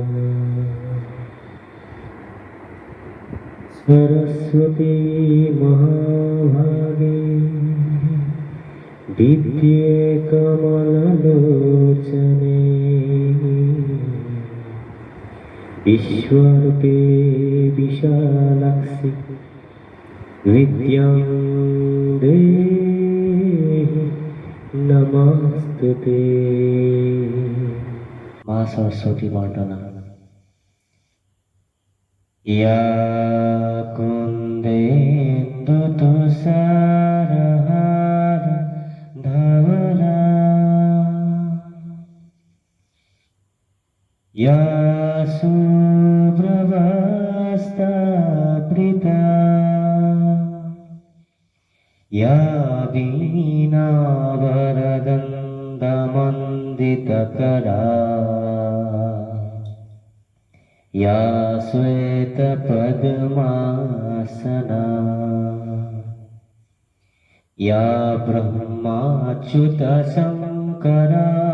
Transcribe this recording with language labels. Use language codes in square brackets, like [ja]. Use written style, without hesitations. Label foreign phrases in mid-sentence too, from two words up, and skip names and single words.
[sa] सरस्वती महाभागे विद्ये कमललोचने विश्वरूपे विशालाक्षि विद्यां देहि नमस्तुते [bn] মা সরস্বতী বন্দনা [sa] ইয়া কুন্দেন্দু তুষারহার ধবলা ইয়া শুভ্রবস্ত্রাবৃতা या वीणावरदण्डमण्डितकरा या श्वेतपद्मासना या ब्रह्माच्युतशङ्करा